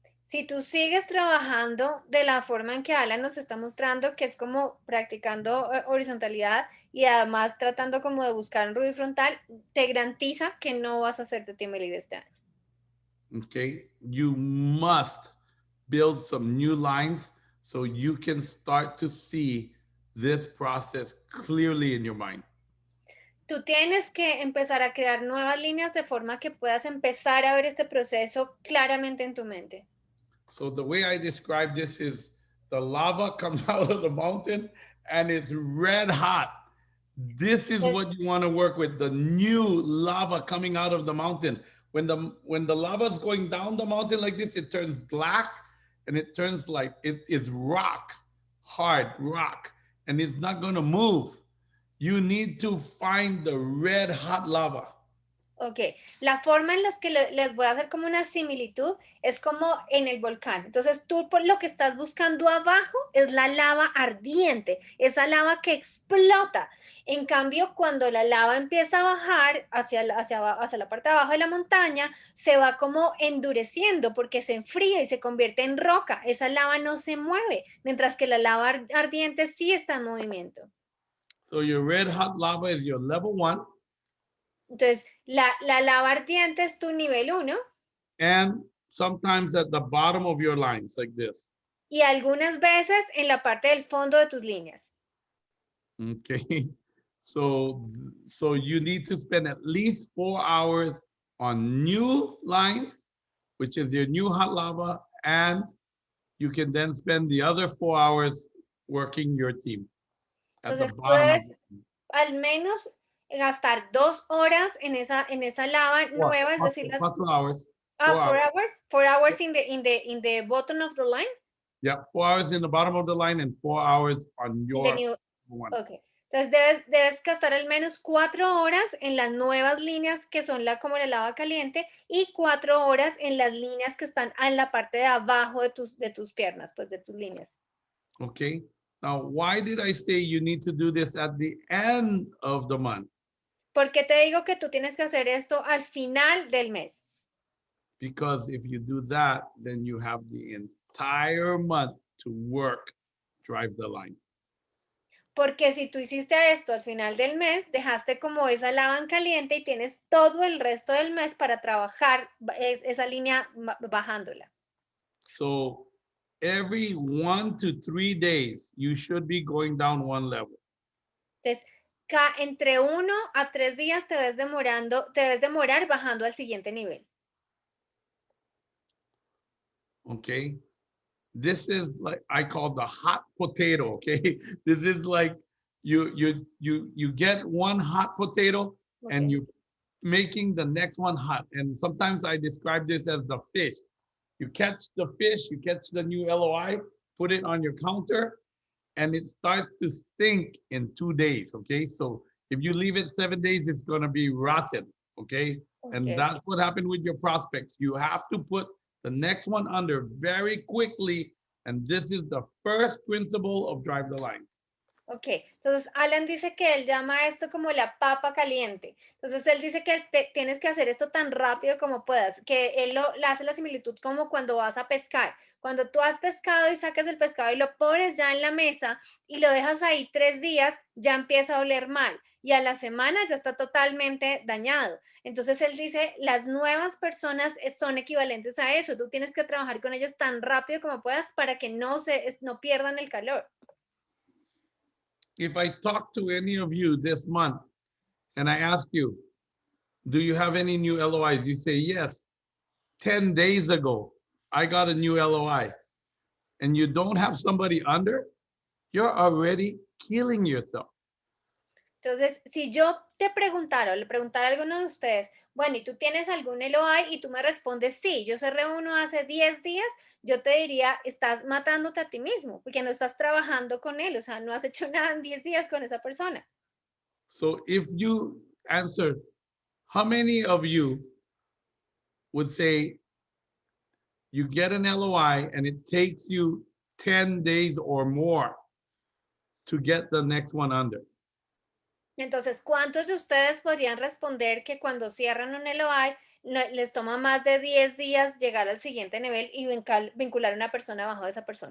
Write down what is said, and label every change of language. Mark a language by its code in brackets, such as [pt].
[es] Si tú sigues trabajando de la forma en que Alan nos está mostrando, que es como practicando horizontalidad y además tratando como de buscar un rubí frontal, te garantiza que no vas a hacerte team elite este año. [en] Okay, you must build some new lines so you can start to see this process clearly in your mind. [es] Tú tienes que empezar a crear nuevas líneas de forma que puedas empezar a ver este proceso claramente en tu mente. [en] So the way I describe this is the lava comes out of the mountain and it's red hot. This is what you want to work with, the new lava coming out of the mountain. When the lava is going down the mountain like this, it turns black and it turns like it's rock, hard rock, and it's not going to move. You need to find the red hot lava. [es] Ok, la forma en la que les voy a hacer como una similitud es como en el volcán. Entonces tú por lo que estás buscando abajo es la lava ardiente, esa lava que explota. En cambio, cuando la lava empieza a bajar hacia la parte de abajo de la montaña, se va como endureciendo porque se enfría y se convierte en roca. Esa lava no se mueve, mientras que la lava ardiente sí está en movimiento. [en] So your red hot lava is your level 1. [es] Entonces, la lava ardiente es tu nivel 1. [en] And sometimes at the bottom of your lines like this. [es] Y algunas veces en la parte del fondo de tus líneas. [en] Okay. So you need to spend at least 4 hours on new lines, which is your new hot lava, and you can then spend the other 4 hours working your team. [es] Entonces, tú debes al menos gastar 2 horas en esa lava nueva, es decir, [en] 4 hours. 4 hours in the bottom of the line. Yeah, 4 hours in the bottom of the line and 4 hours on your one. Okay. [es] Entonces debes gastar al menos 4 horas en las nuevas líneas que son como la lava caliente y 4 horas en las líneas que están en la parte de abajo de tus piernas, pues de tus líneas. [en] Okay. Now, why did I say you need to do this at the end of the month? [es] ¿Por qué te digo que tú tienes que hacer esto al final del mes? [en] Because if you do that, then you have the entire month to work, drive the line. [es] Porque si tú hiciste esto al final del mes, dejaste como esa lava en caliente y tienes todo el resto del mes para trabajar esa línea bajándola. [en] So every 1 to 3 days, you should be going down one level. [es] Entonces, entre 1 a 3 días te debes demorar bajando al siguiente nivel. [en] Okay. This is like I call the hot potato. Okay. This is like you get one hot potato and Okay. you making the next one hot. And sometimes I describe this as the fish. You catch the fish, you catch the new LOI, put it on your counter, and it starts to stink in 2 days. Okay. So if you leave it 7 days, it's going to be rotten. Okay. And Okay. that's what happened with your prospects. You have to put the next one under very quickly. And this is the first principle of drive the line. [es] Ok, entonces Alan dice que él llama esto como la papa caliente. Entonces él dice que tienes que hacer esto tan rápido como puedas, que él le hace la similitud como cuando vas a pescar. Cuando tú has pescado y sacas el pescado y lo pones ya en la mesa y lo dejas ahí 3 días, ya empieza a oler mal y a la semana ya está totalmente dañado. Entonces él dice, las nuevas personas son equivalentes a eso. Tú tienes que trabajar con ellos tan rápido como puedas para que no pierdan el calor. [en] If I talk to any of you this month and I ask you, do you have any new LOIs? You say, yes. 10 days ago, I got a new LOI. And you don't have somebody under, you're already killing yourself. [es] Entonces, si yo te preguntara o le preguntara a alguno de ustedes, bueno, ¿y tú tienes algún LOI? Y tú me respondes, sí, yo cerré uno hace 10 días, yo te diría, estás matándote a ti mismo, porque no estás trabajando con él, o sea, no has hecho nada en 10 días con esa persona. [en] So if you answer, how many of you would say you get an LOI and it takes you 10 days or more to get the next one under? [es] Entonces, ¿cuántos de ustedes podrían responder que cuando cierran un LOI les toma más de 10 días llegar al siguiente nivel y vincular a una persona bajo de esa persona?